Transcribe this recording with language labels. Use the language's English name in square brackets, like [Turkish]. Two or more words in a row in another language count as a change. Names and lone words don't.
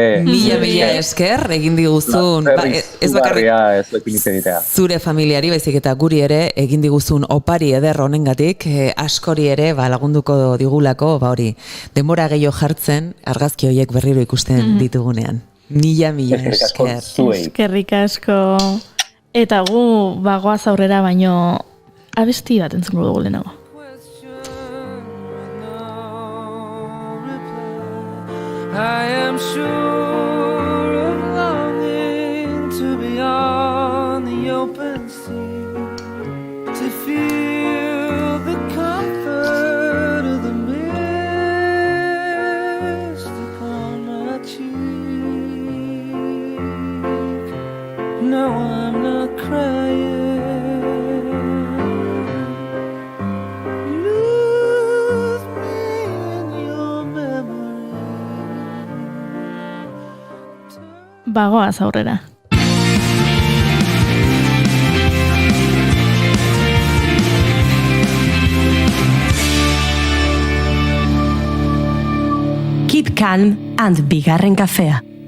[Basque] Mila esker, egin diguzun. Ez bakarrik zure familiari, baizik eta guri ere, egin diguzun opari eder honengatik, askori ere lagunduko digulako, hori, denbora gehiago jartzen, argazki horiek berriro ikusten ditugunean. Mila esker. Eskerrik asko. Eta gu bagoaz aurrera baino abesti bat entzungo dugu lehenago. [English] I am sure of longing to be on the open sea, to feel the comfort of the mist upon my cheek. No, I'm not crying. [Basque] Bagoaz aurrera. [English] Keep calm and [Basque] bigarren kafea.